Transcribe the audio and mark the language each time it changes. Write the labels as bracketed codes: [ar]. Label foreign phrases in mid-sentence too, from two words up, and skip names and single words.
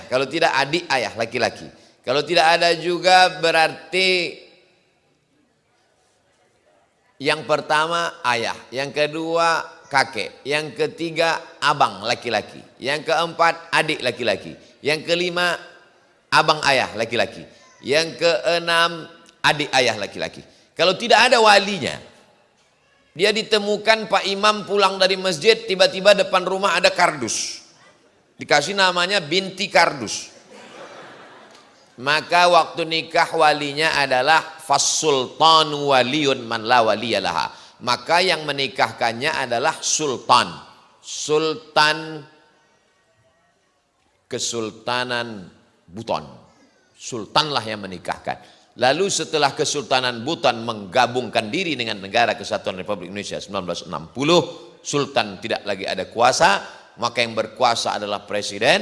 [id] Kalau tidak adik ayah laki-laki. Kalau tidak ada juga berarti yang pertama ayah, yang kedua kakek, yang ketiga abang laki-laki, yang keempat adik laki-laki, yang kelima abang ayah laki-laki, yang keenam adik ayah laki-laki. Kalau tidak ada walinya, dia ditemukan Pak Imam pulang dari masjid, tiba-tiba depan rumah ada kardus, dikasih namanya binti kardus. Maka waktu nikah walinya adalah [ar] فالسلطان ولي من لا ولي لها. [id] Maka yang menikahkannya adalah sultan, sultan Kesultanan Buton. Sultanlah yang menikahkan. Lalu setelah Kesultanan Buton menggabungkan diri dengan Negara Kesatuan Republik Indonesia 1960, sultan tidak lagi ada kuasa, maka yang berkuasa adalah presiden.